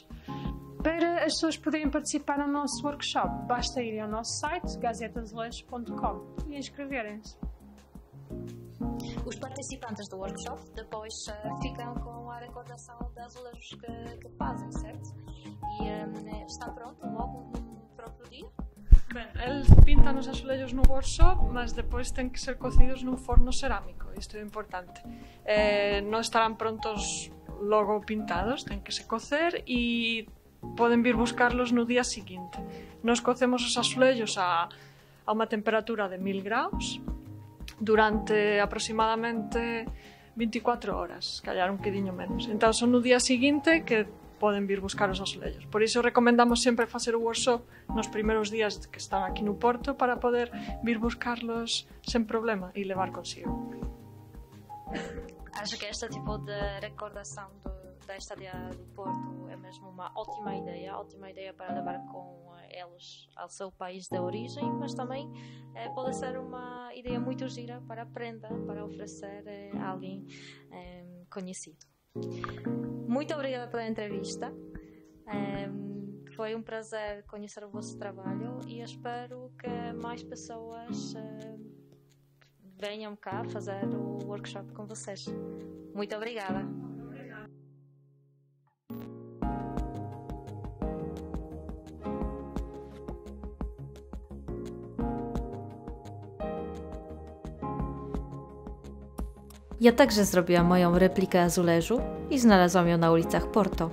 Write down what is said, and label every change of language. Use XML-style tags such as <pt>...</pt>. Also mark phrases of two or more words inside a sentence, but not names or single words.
<pt>Para as pessoas poderem participar no nosso workshop, basta irem ao nosso site, gazetazulejos.com, e inscreverem-se. Os participantes do workshop depois ficam com a recordação dos azulejos que fazem, certo? E está pronto logo no próprio dia?</pt> <gl>Ben, eles pintan os azulejos no workshop, mas depois ten que ser cocidos nun forno cerámico. Isto é importante. Non estarán prontos logo pintados, ten que se cocer e poden vir buscarlos no día seguinte. Nos cocemos os azulejos a unha temperatura de 1000 graus durante aproximadamente 24 horas, callar un quediño menos. Entón son no día seguinte que poden vir buscar os azulejos. Por iso recomendamos sempre facer o workshop nos primeiros días que están aquí no Porto para poder vir buscarlos sen problema e levar consigo.</gl> <pt>Acho que este tipo de recordação da estadia do Porto é mesmo uma ótima ideia para levar com eles ao seu país de origem, mas também pode ser uma ideia muito gira para aprender, para oferecer a alguém conhecido. Muito obrigada pela entrevista. Foi um prazer conhecer o vosso trabalho e espero que mais pessoas venham cá fazer o workshop com vocês. Muito obrigada.</pt> <pl>Ja także zrobiłam moją replikę azuleżu i znalazłam ją na ulicach Porto.</pl>